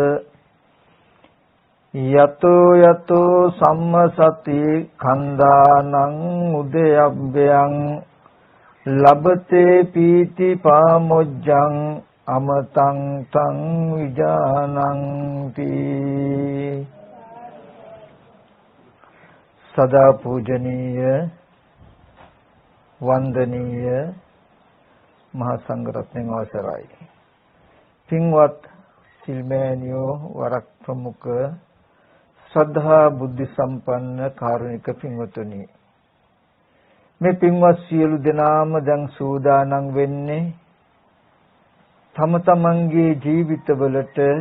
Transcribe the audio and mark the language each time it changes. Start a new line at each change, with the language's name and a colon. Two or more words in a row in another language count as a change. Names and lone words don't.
Pali: යතෝ යතෝ සම්මසති khණ්ඩානං උදයබ්බයං ලබතේ පීති පාමොජ්ජං අමතං තං විජානන්ති
Sinhala: සදා පූජනීය වන්දනීය මහා සංඝරත්නයන් අවසරයි පින්වත් සිල්මෑනියෝ වරක් ප්‍රමුඛ ශ්‍රද්ධා බුද්ධ සම්පන්න කාරුණික පින්වතුනි මේ පින්වත් සියලු දෙනාම දැන් සූදානම් වෙන්නේ තම තමන්ගේ ජීවිතවලට